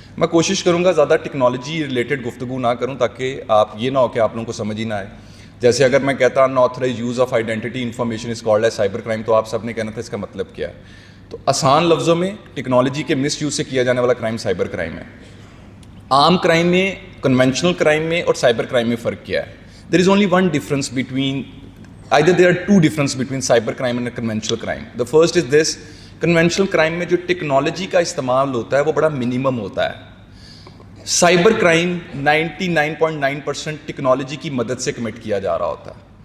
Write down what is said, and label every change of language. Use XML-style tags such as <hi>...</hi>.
<ur>میں کوشش کروں گا زیادہ ٹیکنالوجی ریلیٹڈ گفتگو نہ کروں تاکہ آپ یہ نہ ہو کہ آپ لوگوں کو سمجھ ہی نہ آئے. جیسے اگر میں کہتا</ur> <en>unauthorized use of identity information is called as cyber crime,</en> <ur>تو آپ سب نے کہنا تھا اس کا مطلب کیا ہے. تو آسان لفظوں میں ٹیکنالوجی کے مس یوز سے کیا جانے والا کرائم سائبر کرائم ہے. عام کرائم میں, کنونشنل کرائم میں اور سائبر کرائم میں فرق کیا ہے؟</ur> <en>There is only one difference between, either there are two differences between cyber crime and conventional crime. The first is this: conventional crime</en> <ur>میں جو ٹیکنالوجی کا استعمال ہوتا ہے وہ بڑا منیمم ہوتا ہے. سائبر کرائم 99.9% ٹیکنالوجی کی مدد سے کمٹ کیا جا رہا ہوتا ہے.</ur>